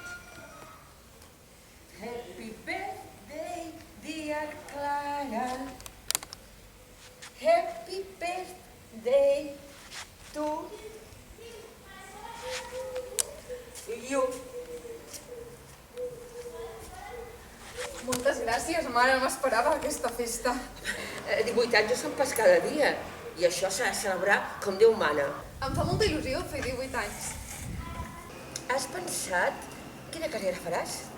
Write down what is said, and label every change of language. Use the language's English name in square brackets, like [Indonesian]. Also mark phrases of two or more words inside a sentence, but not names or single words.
[English] Happy birthday, dear Clara. Happy birthday to you. [Catalan] Moltes gràcies, mare, no m'esperava aquesta festa. 18 anys són pas cada dia, i això s'ha de celebrar com Déu mana. Em fa molta il·lusió fer 18 anys. Has pensat quina carrera faràs?